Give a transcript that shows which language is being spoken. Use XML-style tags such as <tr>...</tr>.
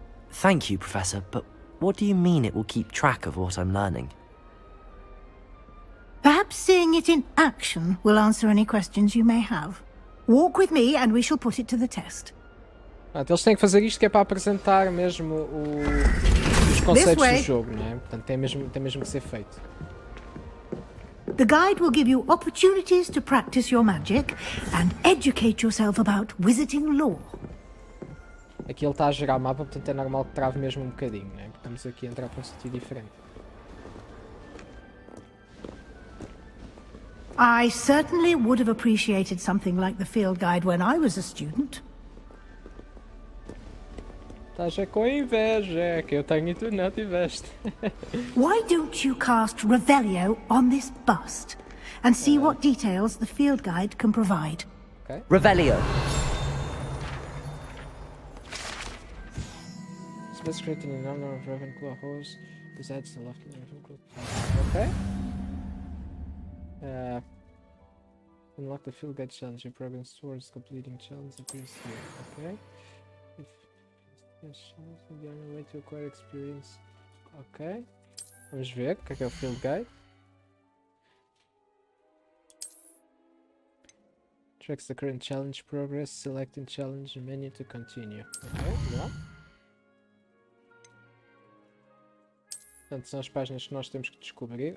<en>Thank you, Professor, but what do you mean it will keep track of what I'm learning? Perhaps seeing it in action will answer any questions you may have. Walk with me and we shall put it to the test.</en> <pt>Eles têm que fazer isto que é para apresentar mesmo os conceitos do jogo, não é? Portanto, tem mesmo que ser feito.</pt> <en>The guide will give you opportunities to practice your magic and educate yourself about wizarding lore.</en> <pt>Aqui ele está a gerar o mapa, portanto é normal que trave mesmo um bocadinho, não é? Porque estamos aqui a entrar para um sítio diferente.</pt> <en>I certainly would have appreciated something like the field guide when I was a student.</en> <pt>Estás com inveja, que eu tenho e tu não tiveste.</pt> <en>Why don't you cast Revelio on this bust and see what details the field guide can provide? Okay. Revelio. Space creating a number of Ravenclaw holes besides the lofty Ravenclaw. Okay. Unlock the field guide challenge. Your progress towards completing challenge appears here. Okay. Yes, the only way to acquire experience. Ok.</en> <pt>Vamos ver o que é o field guide.</pt> <en>Tracks the current challenge progress. Selecting challenge menu to continue. Ok, yeah.</en> <pt>Portanto, são as páginas que nós temos que descobrir.</pt>